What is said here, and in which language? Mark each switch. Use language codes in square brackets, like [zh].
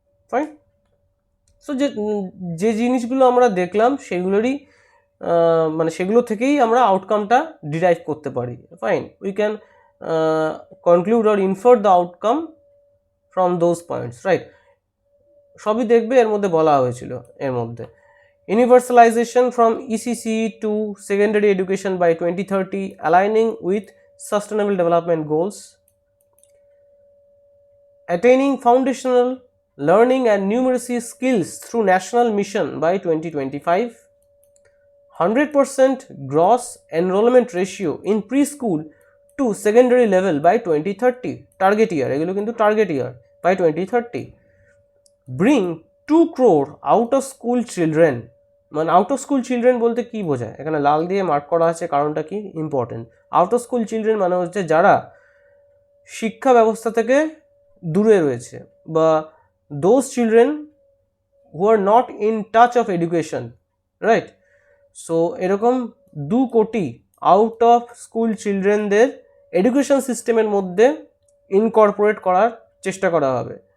[bn] Fine, so যে জিনিসগুলো আমরা দেখলাম সেগুলোরই মানে সেগুলো থেকেই আমরা আউটকামটা ডিরাইভ করতে পারি। [en] Fine, we can conclude or infer the outcome from those points, right. [bn] সবই দেখবে এর মধ্যে বলা হয়েছিল। এর মধ্যে [en] universalization from ECCE to secondary education by 2030 aligning with sustainable development goals, attaining foundational learning and numeracy skills through national mission by 2025, 100% gross enrollment ratio in preschool to secondary level by 2030, target year, [bn] এগুলো কিন্তু [en] target year, by 2030, bring 2 crore out of school children, [bn] মানে out of school children বলতে কি বোঝায়, এখানে লাল দিয়ে mark করা আছে, কারণটা কি important. [en] out of school children [bn] মানে হচ্ছে যারা শিক্ষা ব্যবস্থা থেকে দূরে রয়েছে, বা [en] Those children who are not in touch of education, right. [bn] So এরকম 2 কোটি আউট অফ স্কুল চিলড্রেনদের এডুকেশন সিস্টেমের মধ্যে ইনকর্পোরেট করার চেষ্টা করা হবে।